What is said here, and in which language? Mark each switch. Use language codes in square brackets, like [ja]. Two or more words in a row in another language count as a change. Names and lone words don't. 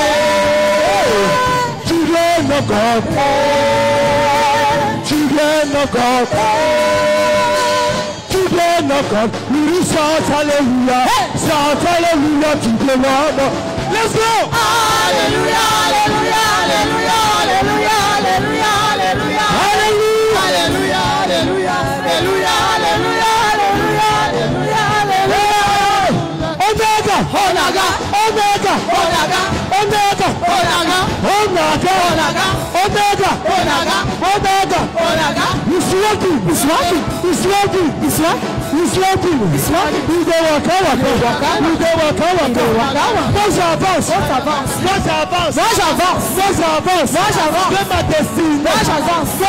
[en] children of God, children of God, children of God, we shout hallelujah, to the Lord. Let's go! Hallelujah, hallelujah, hallelujah, hallelujah, hallelujah, hallelujah, hallelujah, hallelujah, hallelujah, hallelujah, hallelujah, hallelujah, hallelujah. Omega, Onaga, Omega, Onaga, Omega, Onaga, Omega, Onaga, Omega, Onaga, Omega. Onaga. He's working. He's working. He's working. He's working. He's working. He's working. He's the waka. [fr] Moi j'avance. Moi j'avance. De ma destinée. Moi j'avance.